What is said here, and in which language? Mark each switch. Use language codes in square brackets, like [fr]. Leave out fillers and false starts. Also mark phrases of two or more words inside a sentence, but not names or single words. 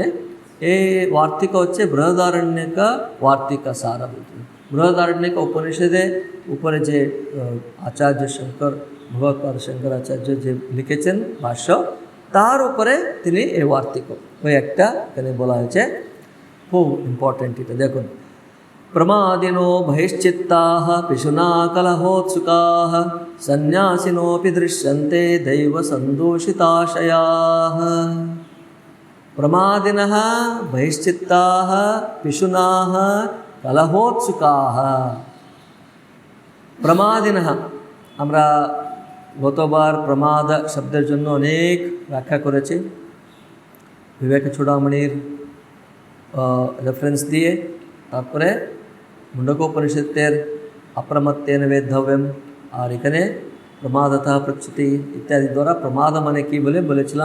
[bn] এই ওয়ার্তিকা হচ্ছে বৃহদারণ্যক ওয়ার্তিকা সারা বলছেন। বৃহদারণ্যক উপনিষদে উপরে যে আচার্য শঙ্কর, ভগবৎপাদ শঙ্করাচার্য যে লিখেছেন ভাষ্য, তার উপরে তিনি এই ওয়ার্তিকা ওই একটা এখানে বলা হয়েছে, খুব ইম্পর্টেন্ট এটা দেখুন। [sa] प्रमादिनो बहिश्चित्ताः पिशुना कलहोत्सुकाः सन्न्यासिनोऽपि दृश्यन्ते दैवसन्दोषिताशयाः। प्रमादिनः बहिश्चित्ताः पिशुनाः कलहोत्सुकाः। प्रमादिनः, [bn] আমরা গতবার প্রমাদ শব্দের জন্য অনেক ব্যাখ্যা করেছি, বিবেক চূড়ামণির রেফারেন্স দিয়ে, তারপরে মুন্ডকোপনিষদের [sa] অপ্রমত্তেন বেদ্ধব্যম, [bn] আর এখানে [sa] প্রমাদতঃ প্রচ্যুতি [bn] ইত্যাদি দ্বারা প্রমাদ মানে কি বলে বলেছিলাম।